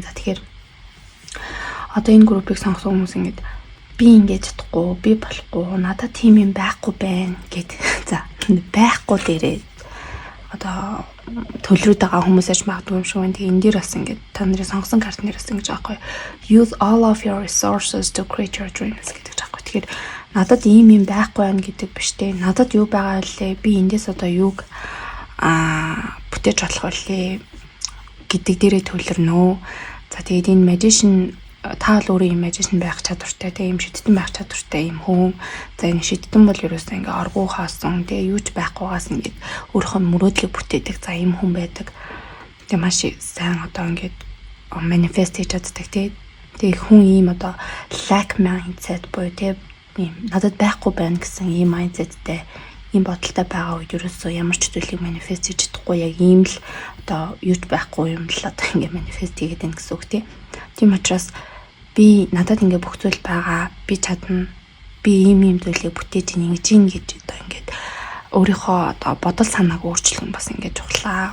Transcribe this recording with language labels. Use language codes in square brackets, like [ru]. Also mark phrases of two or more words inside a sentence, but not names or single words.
[mn] За тэгэхээр одоо энэ группийг сонгосон хүмүүс ингээд би ингэж чадахгүй, би болохгүй, надад тийм юм байхгүй байна гэд. За байхгүй дээрээ одоо төлрөөд байгаа хүмүүсээс магадгүй юм шиг байна. Тэгээ энэ дээр бас ингээд та нарын сонгосон карт нэр бас ингэж аахгүй. [en] Use all of your resources to create your dreams [mn] гэдэг аахгүй. Тэгэхээр надад ийм юм байхгүй байна гэдэг биш те. Надад юу байгаа вэ? Би эндээс одоо юуг бүтээж болох вэ гэдэг дээрээ төлөрнөө. За тэгээд энэ Magician та бол өөрөө юм Magician байх чадвартай те, юм шидтэн байх чадвартай юм хүн. За энэ шидтэн бол ерөөсөө ингээ оргуу хаасан те, юуч байхгүйгаас ингээд өөрийнхөө мөрөөдлийг бүтээдэг за юм хүн байдаг. Тэгээ маш сайн одоо ингээд манифест хийж чаддаг те. Тэгээ хүн ийм одоо [en] lack mindset [mn] буюу те ийм надад байхгүй байна гэсэн ийм mindsetтэй ийм бодолтой байгаа үед ерөөсөө ямар ч зүйлийг манифест хийж чадахгүй яг ийм л одоо юуч байхгүй юм л одоо ингээ манифест хийгээд байна гэсэн үг те. Тийм учраас би надад ингээ бүх зүйл байгаа, би чадна, би ийм зүйлийг бүтээж ингэж ийн гэж одоо ингээд өөрийнхөө одоо бодол санааг өөрчлөх нь бас ингээ чухлаа.